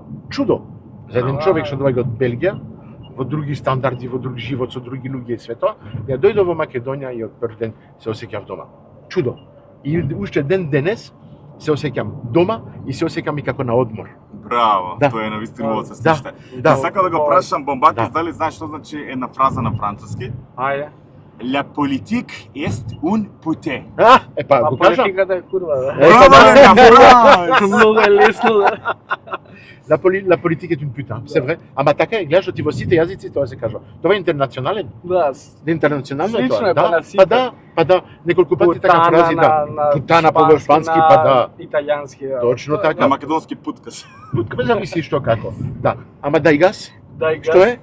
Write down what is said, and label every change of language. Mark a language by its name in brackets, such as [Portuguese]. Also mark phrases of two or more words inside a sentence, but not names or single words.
[Macedonian] Чудо за еден човек што доаѓа од Белгија, во други стандарди, во друг живот, со други луѓе и све тоа, ја дојдов во Македонија и од прв ден се осеќав дома. Чудо. И уште ден денес се осеќам дома и се осеќам и како на одмор. Браво, тоа е навистина во се слушате. Да. Сакам да го прашам Бомбакис, дали знаеш што значи една фраза на француски? Ајде. [French] La politique est un puté. [Macedonian] Го кажам. Политиката е курва, да. Много е лесно, да. [French] La politique est une putain, c'est vrai. [Macedonian] Ама така е, гледаш ти во сите јазици тоа се кажува. Тоа е интернационален. Да. Интернационално е тоа. Слично е па на сите. Па да, неколку пати така фрази да. Путана по шпански, па да. Италијански, да. Точно така. На македонски путкас. Путкас зависи што како. Да. Ама дај газ? Што е?